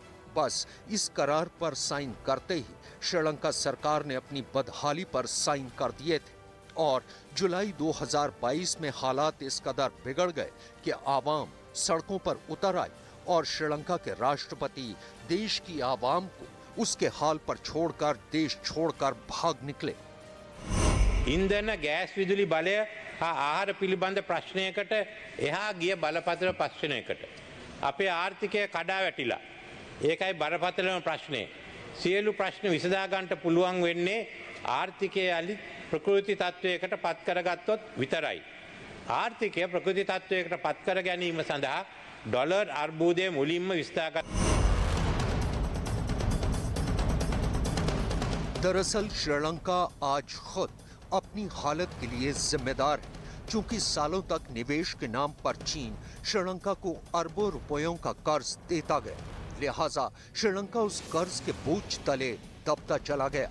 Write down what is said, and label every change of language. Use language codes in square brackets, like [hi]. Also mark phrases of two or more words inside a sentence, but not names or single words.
[hi] बस इस करार पर साइन करते ही श्रीलंका सरकार ने अपनी बदहाली पर साइन कर दिए थे और जुलाई 2022 में हालात इस कदर बिगड़ गए कि आवाम सड़कों पर उतर आई और श्रीलंका के राष्ट्रपति देश की आवाम को उसके हाल पर छोड़कर देश छोड़कर भाग निकले। [si] ඉන්ධන ගෑස් विදුලි බලය හා ආහාර පිළිබඳ ප්‍රශ්නයකට එහා ගිය බලපත්‍ර ප්‍රශ්නයකට අපේ ආර්ථිකය කඩා වැටිලා ඒකයි බරපතලම ප්‍රශ්නේ සියලු ප්‍රශ්න විසඳා ගන්නට පුළුවන් වෙන්නේ ආර්ථිකය අලි ප්‍රකෘති තත්වයකට පත් කරගත්තොත් විතරයි ආර්ථිකය ප්‍රකෘති තත්වයකට පත් කර ගැනීම සඳහා ඩොලර් අර්බුදය මුලින්ම විස්ථාගත। [hi] दरअसल श्रीलंका आज खुद अपनी हालत के लिए जिम्मेदार है, क्योंकि सालों तक निवेश के नाम पर चीन श्रीलंका को अरबों रुपयों का कर्ज देता गया। लिहाजा श्रीलंका उस कर्ज के बोझ तले दबता चला गया।